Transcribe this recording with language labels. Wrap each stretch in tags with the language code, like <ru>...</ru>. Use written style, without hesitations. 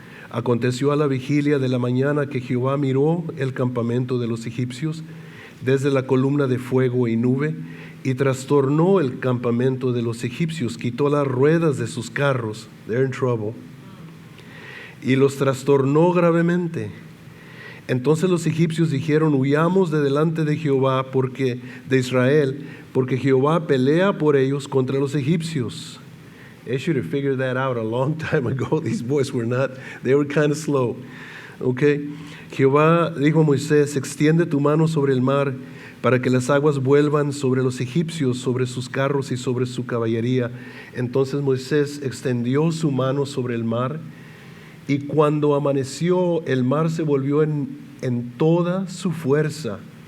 <es>Aconteció a la vigilia de la mañana que Jehová miró el campamento de los egipcios desde la columna de fuego y nube, y trastornó el campamento de los egipcios, quitó las ruedas de sus carros,</es> <en>they're in trouble,</en> <es>y los trastornó gravemente. Entonces los egipcios dijeron: huyamos de delante de Jehová, de Israel, porque Jehová pelea por ellos contra los egipcios.</es> <en>They should have figured that out a long time ago. These boys were not, they were kind of slow. Okay.</en> <es>Jehová dijo a Moisés: extiende tu mano sobre el mar, para que las aguas vuelvan sobre los egipcios, sobre sus carros y sobre su caballería. Entonces Moisés extendió su mano sobre el mar, y cuando amaneció, el mar se volvió en toda su fuerza</es>